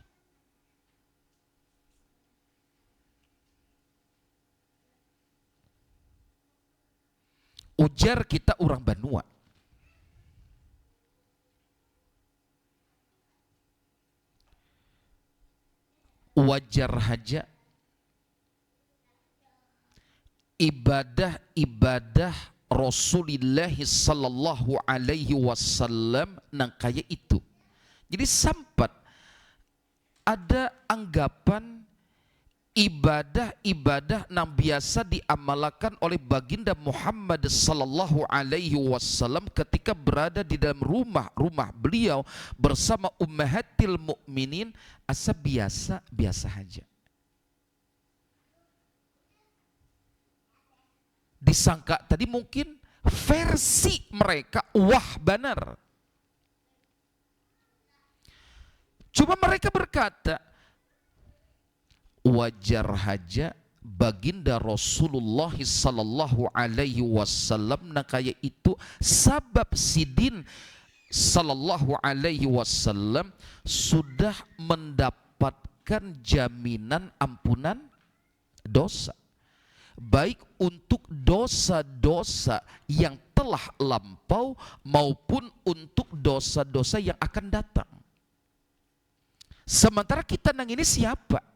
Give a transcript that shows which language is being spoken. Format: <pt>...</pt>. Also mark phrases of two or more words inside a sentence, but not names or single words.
<bjn>Ujar kita orang Banua, wajar saja ibadah Rasulullah</bjn> <ar>صلى الله عليه وسلم</ar> <bjn>nang kaya itu. Jadi sampat ada anggapan ibadah nang biasa diamalkan oleh baginda Muhammad</bjn> <ar>صلى الله عليه وسلم</ar> <bjn>ketika berada di dalam rumah beliau bersama</bjn> <ar>أمهات المؤمنين</ar> <bjn>asa biasa saja. Disangka tadi mungkin versi mereka wah benar. Cuma mereka berkata, wajar saja baginda Rasulullah sallallahu</bjn> <ar>عليه وسلم</ar> <bjn>nak kaya itu sabab sidin</bjn> <ar>صلى الله عليه وسلم</ar> <bjn>sudah mendapatkan jaminan ampunan dosa, baik untuk dosa-dosa yang telah lampau maupun untuk dosa-dosa yang akan datang. Sementara kita nang ini siapa?</bjn>